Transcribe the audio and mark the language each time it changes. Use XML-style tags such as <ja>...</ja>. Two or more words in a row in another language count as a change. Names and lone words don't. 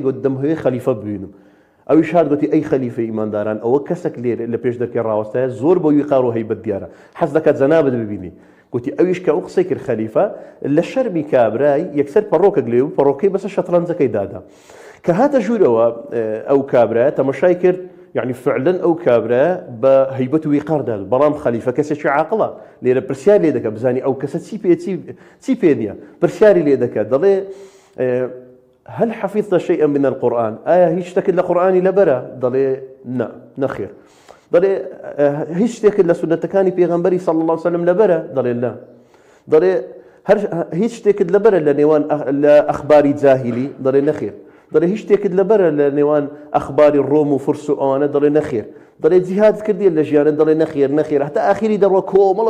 <ckb>گوت دەمهوێ خەلیفە ببینم ئەویش هات گوتی ئەی خەلیفەی ئیمانداران ئەوە کەسێک لێرە لە پێش دەرکەی ڕاوەستایە زۆر بە ویقار و هەیبەت دیارە حەز دەکات جەنابەت ببینی گوتی ئەویش کە ئەو قسەی کرد خەلیفە لە شەرمی کابرای یەکسەر پەڕۆکێک لێ و پەڕۆکەی بەسەر شەترەنجەکەی دادا کە هاتە ژوورەوە ئەو کابرایە تەماشای کرد</ckb> <ar>يعني فعلا</ar> <ckb>ئەو کابرا بە هەیبەت و ویقاردا بەڵام خەلیفە کەسێکی عاقڵە لێرە پرسیار لێ دەکات بزانی ئەو کەسە چی پێ نییە پرسیاری لێ دەکات دەڵێ</ckb> <ar>هل حفظت شيئا من القرآن</ar> <ckb>هیچ شتێکت لە قورئانی لەبەرە دەڵێ نەخێر دەڵێ هیچ شتێکت لە سونەتەکانی پێغەمبەری</ckb> <ar>صلی الله عليه وسلم</ar> <ckb>لەبەرە دەڵێ لا دەڵێ هیچ شتێکت لەبەرە لە نێوان لە ئەخباری جاهیلی دەڵێ نەخێر دەڵێ هیچ شتێکت لەبەرە لە نێوان ئەخباری ڕۆم و فرس و ئەوانە دەڵێ نەخێر دەڵێ جیهاد کردی لە ژیانە دەڵێ نەخێر هەتا ئاخیری دەڕۆ کۆمەڵە</ckb>